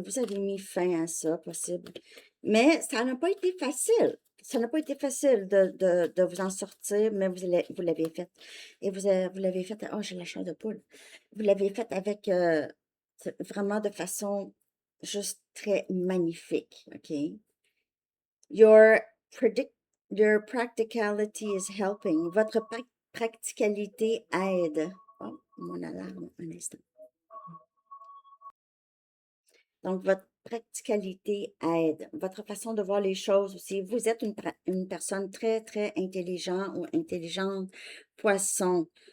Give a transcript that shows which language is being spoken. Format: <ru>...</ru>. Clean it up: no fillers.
<fr>Vous avez mis fin à ça, possible. Mais ça n'a pas été facile. Ça n'a pas été facile de vous en sortir, mais vous l'avez fait. Et vous l'avez fait, oh, j'ai la chair de poule. Vous l'avez fait avec vraiment de façon juste très magnifique, OK?</fr> <en>Your predict, your practicality is helping.</en> <fr>Votre practicalité aide. Oh, mon alarme, un instant. Donc, votre practicalité aide. Votre façon de voir les choses aussi. Vous êtes une personne très, très intelligente ou intelligente, poisson.</fr>